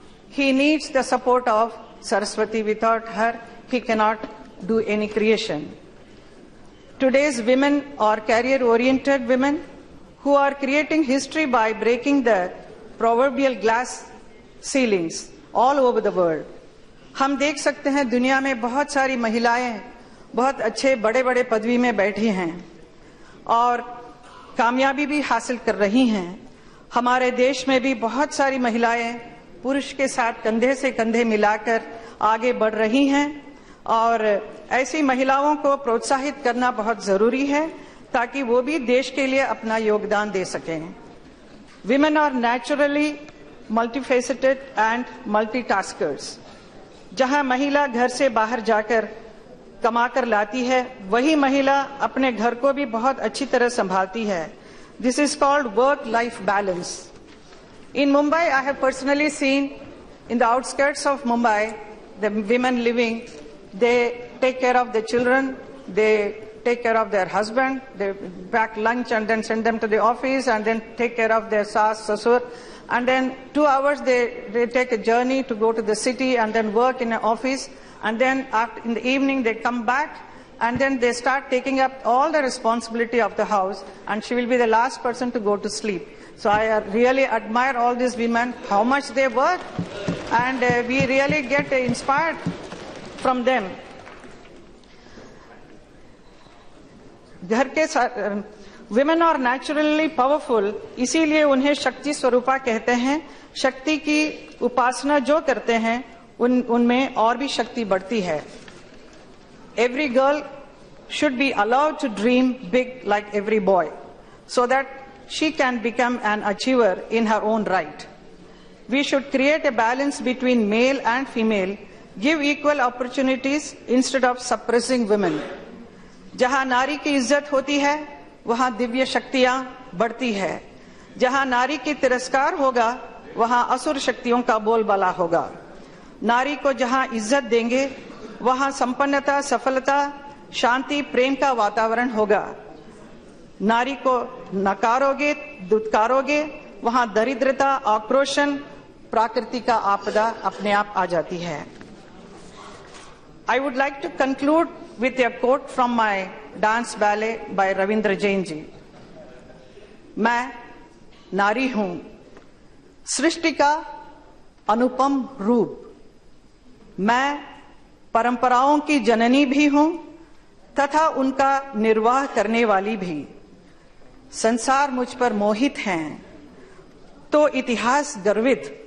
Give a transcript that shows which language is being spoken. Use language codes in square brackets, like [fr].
[en] He needs the support of Saraswati. Without her, he cannot do any creation. Today's women are career-oriented women who are creating history by breaking the proverbial glass ceilings all over the world. [hi] हम देख सकते हैं दुनिया में बहुत सारी महिलाएं बहुत अच्छे बड़े बड़े पदवी में बैठी हैं और कामयाबी भी हासिल कर रही हैं. हमारे देश में भी बहुत सारी महिलाएं पुरुष के साथ कंधे से कंधे मिलाकर आगे बढ़ रही हैं और ऐसी महिलाओं को प्रोत्साहित करना बहुत जरूरी है ताकि वो भी देश के लिए अपना योगदान दे सकें. [en] Women are naturally multifaceted and multitaskers. [hi] जहां महिला घर से बाहर जाकर कमाकर लाती है, वही महिला अपने घर को भी बहुत अच्छी तरह संभालती है. [en] This is called work-life balance. In Mumbai, I have personally seen in the outskirts of Mumbai, the women living, they take care of the children, they take care of their husband, they pack lunch and then send them to the office, and then take care of their saas, sasur, and then 2 hours they take a journey to go to the city and then work in an office, and then in the evening they come back, and then they start taking up all the responsibility of the house, and she will be the last person to go to sleep. So I really admire all these women, how much they work, and we really get inspired from them. [hi] घर के [en] women are naturally powerful, [hi] इसीलिए उन्हें शक्ति स्वरूपा कहते हैं. शक्ति की उपासना जो करते हैं उनमें और भी शक्ति बढ़ती है. [en] Every girl should be allowed to dream big like every boy, so that she can become an achiever in her own right. We should create a balance between male and female, give equal opportunities instead of suppressing women. [hi] जहां नारी की इज्जत होती है वहां दिव्य शक्तियां बढ़ती है. जहां नारी की तिरस्कार होगा वहां असुर शक्तियों का बोलबाला होगा. नारी को जहां इज्जत देंगे वहां संपन्नता, सफलता, शांति, प्रेम का वातावरण होगा. नारी को नकारोगे, दुत्कारोगे, वहां दरिद्रता, आक्रोशन, प्रकृति का आपदा अपने आप आ जाती है. [en] I would like to conclude with a quote from my dance ballet by Ravindra Jain ji. [hi] मैं नारी हूं, सृष्टि का अनुपम रूप. मैं परंपराओं की जननी भी हूं तथा उनका निर्वाह करने वाली भी. संसार मुझ पर मोहित हैं तो इतिहास गर्वित.